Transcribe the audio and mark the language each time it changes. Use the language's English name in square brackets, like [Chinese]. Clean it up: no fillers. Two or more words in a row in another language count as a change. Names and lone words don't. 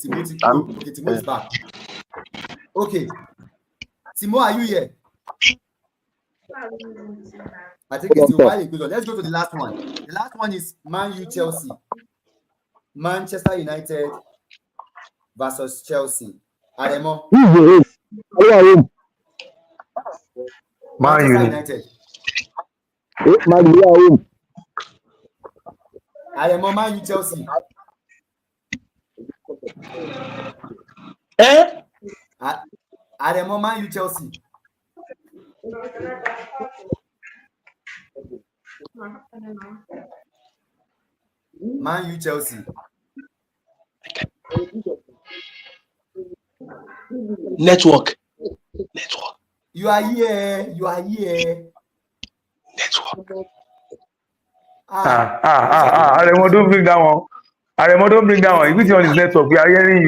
[English] Okay, Timo is back. Okay. Timo, are you here? I think it's still while it goes on. Let's go to the last one. The last one is Man U Chelsea. Manchester United versus Chelsea. Ademo. Manchester United. Ademo, Man U Chelsea. Ademo, Man U Chelsea. Man U Chelsea. Network. You are here. Network. Aremo, don't bring that one. Which one is network? We are hearing you.